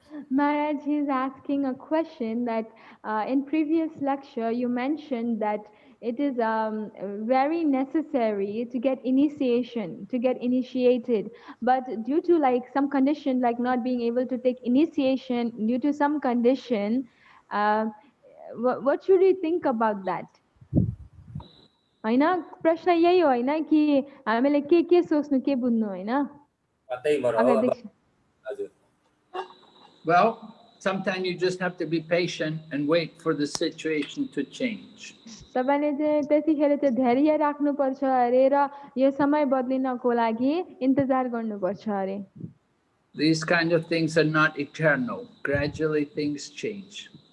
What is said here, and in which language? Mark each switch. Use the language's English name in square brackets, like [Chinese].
[English] Maharaj, he is asking a question that in previous lecture you mentioned that it is very necessary to get initiation, to get initiated. But due to like some condition, like not being able to take initiation due to some condition, what should we think about that? [Nepali] हैन प्रश्न यही हो हैन कि हामीले के सोच्नु के बुझ्नु हैन त्यही भएर हजुर [English] Well, sometimes you just have to be patient and wait for the situation to change. [Nepali] तपाईले चाहिँ त्यतिखेर चाहिँ धैर्य राख्नु पर्छ अरे र यो समय बदलिनको लागि इन्तजार गर्नु पर्छ अरे। [English] These kind of things are not eternal. Gradually things change.